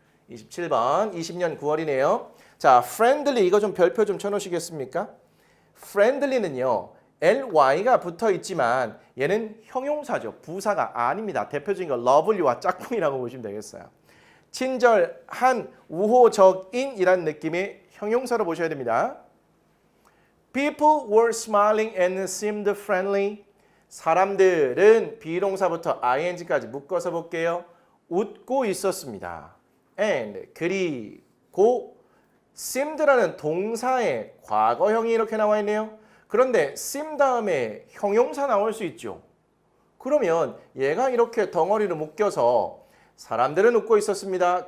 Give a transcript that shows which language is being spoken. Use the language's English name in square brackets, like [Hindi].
[Korean] 27번, 20년 9월이네요. 자, friendly 이거 좀 별표 좀 쳐놓으시겠습니까? friendly는요. ly가 붙어 있지만 얘는 형용사죠. 부사가 아닙니다. 대표적인 거 lovely와 짝꿍이라고 보시면 되겠어요. 친절한, 우호적인이란 느낌의 형용사로 보셔야 됩니다. [English] People were smiling and seemed friendly. [Korean] 사람들은 비동사부터 ing까지 묶어서 볼게요. 웃고 있었습니다. And 그리고 seemed라는 동사의 과거형이 이렇게 나와 있네요. 그런데 seem 다음에 형용사 나올 수 있죠. 그러면 얘가 이렇게 덩어리로 묶여서 사람들은 웃고 있었습니다.